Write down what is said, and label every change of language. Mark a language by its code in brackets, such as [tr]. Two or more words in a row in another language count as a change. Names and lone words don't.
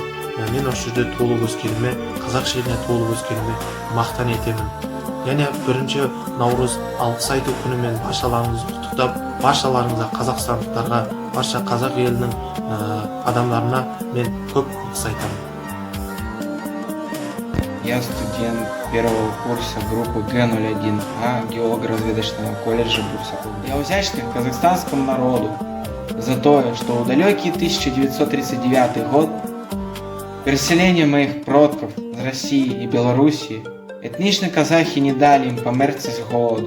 [kk] Мен осы жерде туылып өскеніме, қазақ жеріне туылып өскеніме мақтан етемін. Яғни 1-ші Наурыз алғыс айту күнімен баршаларыңызды құттықтап, баршаларыңызға, қазақстандықтарға, барша қазақ елінің адамдарына мен көп алғыс айтамын. [ru] Я студент первого курса группы Г01А геолого-разведочного колледжа Бурсакова. Я вдячный казахстанскому народу за то, что в далекий 1939 год переселение моих предков из России и Белоруссии этничные казахи не дали им померти с голоду.